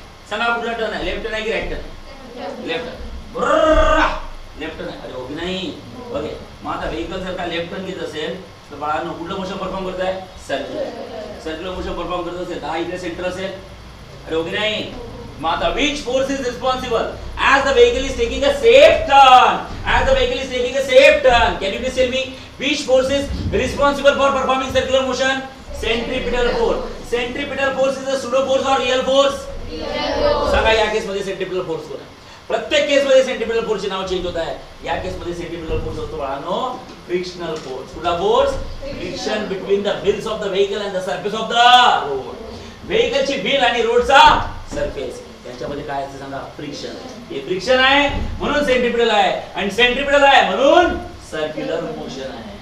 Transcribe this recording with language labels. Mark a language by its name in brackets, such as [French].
[Marathi] सांगा कुठला टर्न आहे लेफ्ट टर्न आहे की right turn left turn. Left turn आहे. अरे होगी नाही ओके. मग आता व्हेकल जर का लेफ्ट टर्न घेत असेल तर बाळांनो कुठलं मोशन परफॉर्म करत आहे सर्क्युलर मोशन परफॉर्म करत असेल. हा इकडे सेंटर असेल. [Hindi] अरे होगी नहीं माता [English] which force is responsible as the vehicle is taking a safe turn can you please tell me which force is responsible for performing circular motion centripetal force is a pseudo force or real force [Marathi] सांगा या केस मध्ये centripetal force कोण आहे. प्रत्येक केस मध्ये centripetal force चे नाव change होत आहे. या केस मध्ये सेंट्रिपेटल फोर्स असतो बाळांनो फ्रिक्शनल फोर्स. कुठला force friction between the wheels of the vehicle and the surface of the road. व्हेकलची wheel आणि रोडचा सरफेस यांच्यामध्ये काय असतं सांगा फ्रिक्शन. हे फ्रिक्शन आहे म्हणून सेंट्रिपेटल आहे आणि सेंट्रिपेटल आहे म्हणून सर्क्युलर मोशन आहे.